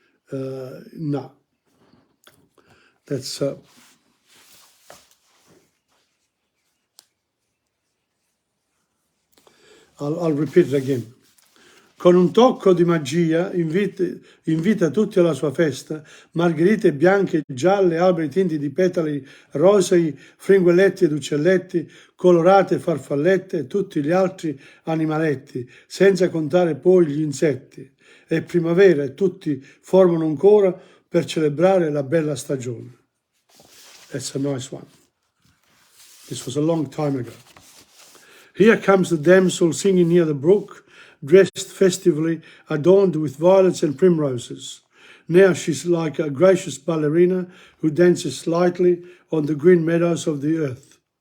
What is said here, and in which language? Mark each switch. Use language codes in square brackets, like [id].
[en] No, that's I'll repeat it again. [it] Con un tocco di magia invita tutti alla sua festa, margherite bianche e gialle, alberi tinti di petali rosei, fringuelletti ed uccelletti, colorate farfallette e tutti gli altri animaletti, senza contare poi gli insetti. È primavera e tutti formano un coro per celebrare la bella stagione. [en] That's a nice one. This was a long time ago. Here comes the damsel singing near the brook, dressed festively, adorned with violets and primroses. Now she's like a gracious ballerina who dances lightly on the green meadows of the earth.